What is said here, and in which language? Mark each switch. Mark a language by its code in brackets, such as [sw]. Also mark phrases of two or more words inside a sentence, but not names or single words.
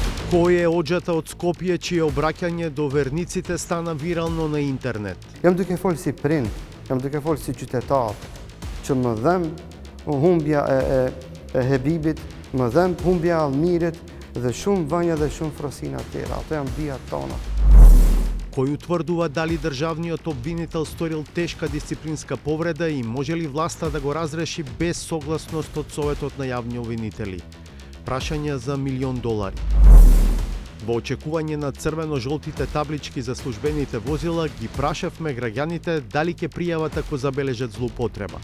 [mk] Кој е оџата од Скопје чие обраќање до верниците стана вирално на интернет? [sq] Jam duke folë si prind, jam duke folë si qytetar, që më dhëmb humbja e Hebibit, më dhëmb humbja e Allmirit dhe shumë vënja dhe shumë frosina tjera. Ato janë bijat tona. [mk] Кој утврдува дали државниот обвинител сторил тешка дисциплинска повреда и може ли власта да го разреши без согласност од Советот на јавни обвинители? Прашање за $1.000.000. Во очекување на црвено-жолтите таблички за службените возила, ги прашавме граѓаните дали ќе пријават ако забележат злоупотреба.